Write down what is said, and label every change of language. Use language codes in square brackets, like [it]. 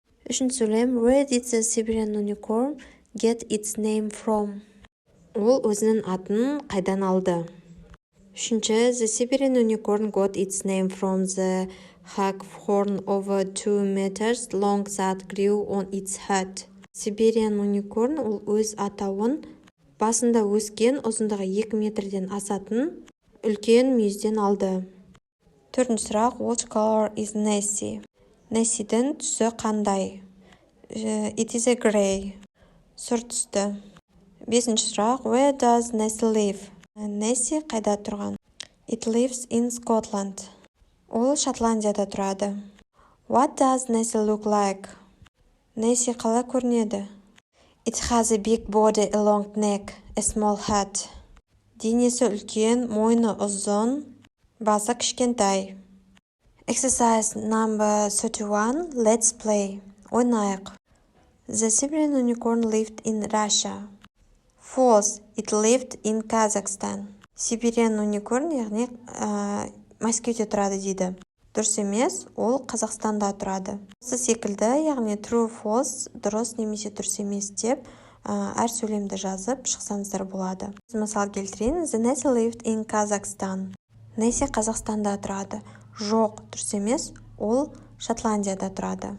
[kk] Үшінші сөйлем. [en] Where did the Siberian unicorn get its name from? [kk] Ол өзінің атын қайдан алды? Үшінші. [en] The Siberian unicorn got its name from the hawthorn over 2 meters long that grew on its head. [kk] Siberian unicorn ол өз атауын басында өскен ұзындығы 2 метрден асатын үлкен мүйізден алды. Төртінші сұрақ. [en] What color is Nessie? [kk] Nessieдің түсі қандай? [en] It is a gray. [kk] Сұр түсті. Бесінші сұрақ. [en] Where does Nessie live? [kk] Nessie қайда тұрған? [en] It lives in Scotland. [kk] Ол Шотландияда тұрады. [en] What does Nessie look like? [kk] Nessie қалай көрінеді? [en] It has a big body, a long neck, a small head. [kk] Денесі үлкен, мойны ұзын, басы кішкентай. [en] Exercise number 31. Let's play. [kk] Ойнайық. [en] The Siberian unicorn lived in Russia. False. It lived in Kazakhstan. [kk] Sибириан уникорн, яғни Мәскеуде тұрады дейді. Дұрыс емес, ол Қазақстанда тұрады. Осы секілді, яғни true, false, дұрыс немесе дұрыс емес деп әр сөйлемді жазып шықсаңыздар болады. Мысал келтірейін. [en] The Nancy lived in Kazakhstan. [kk] Несси Қазақстанда тұрады. Жоқ, дұрыс емес, ол Шотландияда тұрады.